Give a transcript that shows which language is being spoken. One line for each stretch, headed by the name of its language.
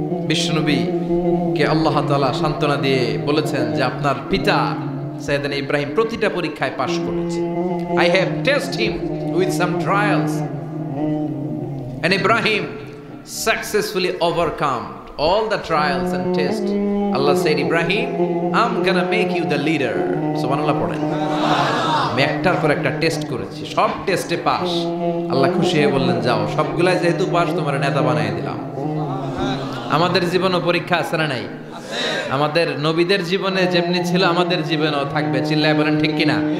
Bangla: বিশ্বনবী কে আল্লাহ তাআলা সান্ত্বনা দিয়ে বলেছেন যে আপনার পিতা সাইয়েদনা ইব্রাহিম প্রতিটা পরীক্ষায় পাশ করেছে।
English: I have tested him with some trials and Ibrahim successfully overcome all the trials and tests. Allah said, Ibrahim, I'm gonna make you the leader.
Bangla: সুবহানাল্লাহ পড়েন। আমি একটার পর একটা টেস্ট করেছি, সব টেস্টে পাস। আল্লাহ খুশি হয়ে বললেন যাও, সবগুলাই যেহেতু পাস তোমার নেতা বানিয়ে দিলাম। আমাদের জীবনও পরীক্ষা আছে না নাই? আমাদের নবীদের জীবনে যেমনি ছিল আমাদের জীবনেও থাকবে। চিল্লায় বলেন ঠিক কিনা?